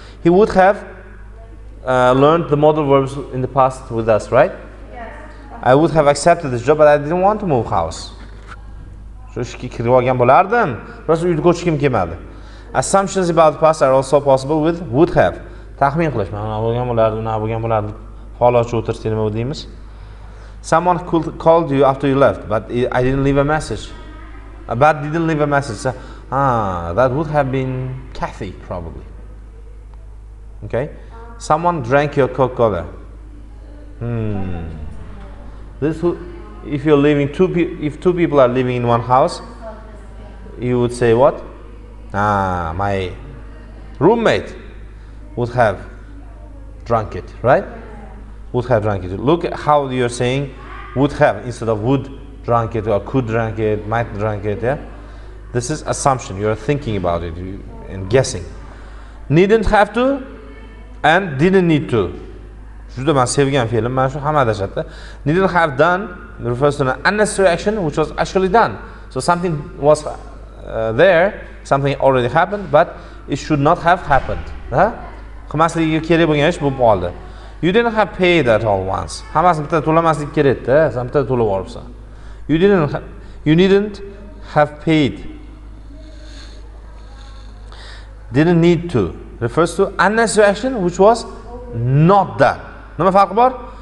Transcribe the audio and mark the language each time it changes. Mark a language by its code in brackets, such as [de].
[en] He would have learned the modal verbs in the past with us, right? Yes. I would have accepted this job, but I didn't want to move house. [uz] Shu ishga kirib olgan bo'lardim, biroz uyga ko'chishim kelmadi. [en] Assumptions about the past are also possible with would have. [uz] Taxmin qilish, mana bo'lgan bo'lardi, mana bo'lgan bo'lardi. Holocha o'tirsa nima deymiz? [en] Someone called you after you left, but I didn't leave a message. But didn't leave a message. So, that would have been Kathy probably. Okay? Someone drank your Coca-Cola. If you're living if two people are living in one house, you would say what? My roommate would have drunk it, right? Would have drunk it. Look at how you're saying would have instead of would drunk it or could drink it, might drink it, yeah? This is assumption. You're thinking about it and guessing. Needn't have to and didn't need to. [uz] Juda men sevgan film, mana shu hamma adashadi. [en] Needn't have done refers to an unnecessary action which was actually done. So something was there, something already happened, but it should not have happened. [uz] Qilmasligiga kerak bo'lgan ish bo'lib qoldi. [en] You didn't have paid at all once. [uz] Hammasini bitta to'lamaslik kerak-da, sen bitta to'lab olibsan. [en] You didn't You needn't have paid. Didn't need to refers to unnecessary action which was not done. [uz] Nima farqi bor?